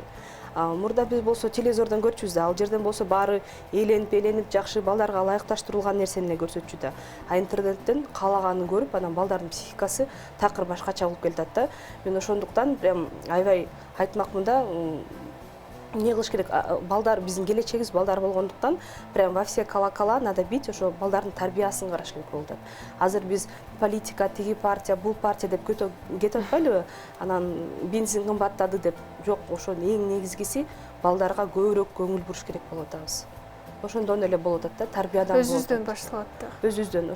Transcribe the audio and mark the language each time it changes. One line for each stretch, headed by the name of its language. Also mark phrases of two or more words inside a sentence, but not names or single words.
Kyrgyz: Мурда биз болсо телевизордон көрчүбүз да, ал жерден болсо баары эйленип жакшы балдарга ылайыкташтырылган нерсени эле көрсөтчү да. А интернеттен каалаганын көрүп, анан балдардын психикасы такыр башкача болуп келатат да. Мен ошондуктан прям аябай айтмакмын да, эмне кылыш керек? Балдар биздин келечегибиз балдар болгондуктан прям
Russian: во все колокола надо бить,
Kyrgyz: ошо балдардын тарбиясын караш керек болуп атат. Азыр биз политика, тиги партия, бул партия деп кетип атпайлыбы? Анан бензин кымбаттады деп. Жок, ошо эң негизгиси балдарга көбүрөөк көңүл буруш керек болуп атабыз. Ошондон эле болуп атат да, тарбиядан болуп атат. Өзүбүздөн башталат да. Өзүбүздөн.